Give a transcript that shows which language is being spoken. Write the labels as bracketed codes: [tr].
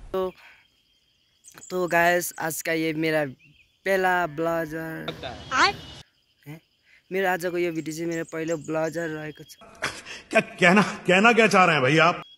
[hi] तो गाइस आज का ये मेरा पहला ब्लॉगर है. [ne] मेरा आज को ये भिडियो चाहिँ मेरो पहिलो ब्लॉगर रहेको छ. [hi] कहना क्या चाह रहे हैं भाई आप?